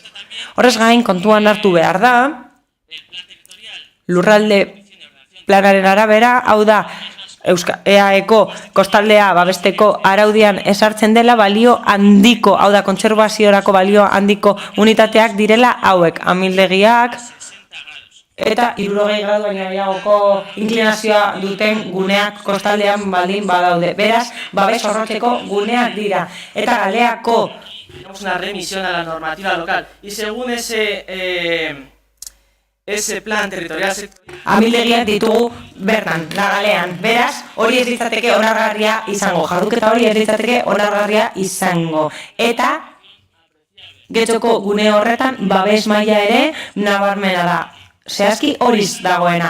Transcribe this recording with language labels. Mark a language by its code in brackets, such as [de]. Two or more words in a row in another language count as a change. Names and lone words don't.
[eu] Horrez gain, kontuan hartu behar da, lurralde planaren arabera, hau da, EAEko kostaldea babesteko araudian esartzen dela balio handiko, hau da, kontserbaziorako balio handiko unitateak direla hauek, amildegiak, eta 60 gradu baino gehiagoko inklinazioa duten guneak kostaldean baldin badaude. Beraz, babes zorrotzeko guneak dira. Eta galeako... [es] Tenemos una remisión a la normativa local. Y según ese plan territorial sectorial... [eu] Amildegiak ditugu bertan, galean. Beraz, hori ez ditzateke onargarria izango. Jarduketa hori ez ditzateke onargarria izango. Eta... Getxoko gune horretan, babes maila ere nabarmena da. Zehazki horiz dagoena.